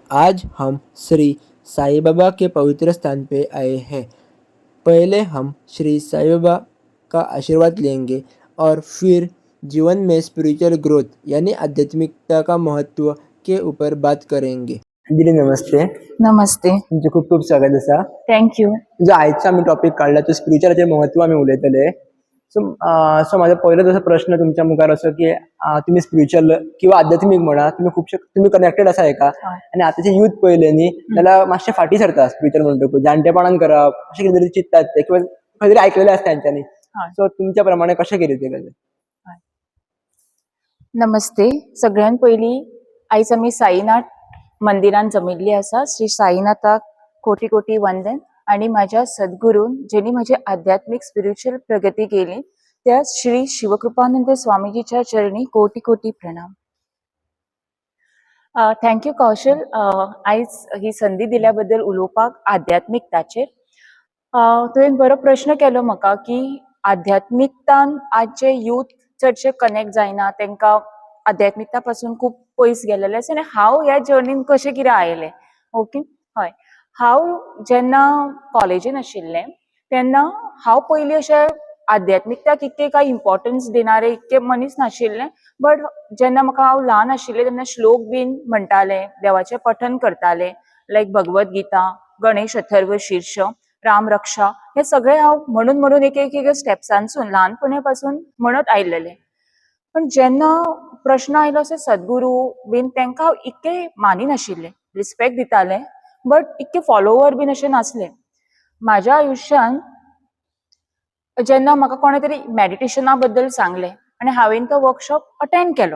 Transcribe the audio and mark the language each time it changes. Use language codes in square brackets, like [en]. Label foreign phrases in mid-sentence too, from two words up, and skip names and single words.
[hi] आज हम श्री साईं बाबा के पवित्र स्थान पे आए हैं। पहले हम श्री साईं बाबा का आशीर्वाद लेंगे और फिर जीवन में [en] spiritual growth [hi] यानी आध्यात्मिकता का महत्व के ऊपर बात करेंगे। दीदी नमस्ते. नमस्ते. [kok] तुमचे खूप खूप स्वागत असा. [en] थँक्यू. [kok] जो आजचा आम्ही टॉपिक काढला तो स्पिरिच्युअलचे महत्व आम्ही उलयतले. सो माझा पहिला तसा प्रश्न तुमच्या मुखार असो की तुम्ही स्पिरिच्युअल किंवा आध्यात्मिक म्हणा तुम्ही कनेक्टेड असा का आणि आताचे युथ पळयल्यांनी त्याला मातशे फाटी सरता स्पिरिच्युअल म्हणटकूच जाणटेपणान करप अशें कितें तरी चिंततात ते किंवा खंय तरी आयकलेलें आसता तांच्यांनी. सो तुमच्या प्रमाणे कशें कितें ते गजाल. नमस्ते. सगळ्यात पयलीं आयज आमी साईनाथ मंदिरान जमिल्ली आसा. श्री साईनाथाक कोटी कोटी वंदन आणि माझ्या सद्गुरून जेणी माझी आध्यात्मिक स्पिरिच्युअल प्रगती केली त्या श्री शिवकृपानंद स्वामीजीच्या चरणी कोटी कोटी प्रणाम. [en] थँक्यू कौशल. [kok] आयज ही संधी दिल्याबद्दल उलोवपाक आध्यात्मिकताचेर. तुवें बरो प्रश्न केलो म्हाका की आध्यात्मिकतान आजचे यूथ चडशे कनेक्ट जायना, तांकां आध्यात्मिकता पासून खूब पयस गेलेले आसा आनी हांव ह्या जर्नीन कशें कितें आयलें. ओके, हय. हांव जेन्ना कॉलेजीन आशिल्लें तेन्ना हांव पयलीं अशें आध्यात्मिकताक इतके कांय इम्पॉर्टन्स दिणारे इतके मनीस नाशिल्लें. बट जेन्ना हांव ल्हान आशिल्लें तेन्ना श्लोक बीन म्हणटालें, देवाचें पठन करतालें, लायक भगवत गीता, गणेश अथर्व शीर्ष, राम रक्षा, हे सगळे हांव म्हणून एक एक स्टेप्सांसून ल्हानपणा पासून म्हणत आयिल्लें. पण जेन्ना प्रश्न आयलो अशें सद्गुरू बीन तांकां हांव इतके मानिनाशिल्लें, रिस्पेक्ट दितालें बट इतके फॉलोवर बीन अशें नासलें. म्हाज्या आयुश्यान जेन्ना म्हाका कोणे तरी मेडिटेशना बद्दल सांगलें आनी हांवें तो [en] workshop attend [kok] केलो.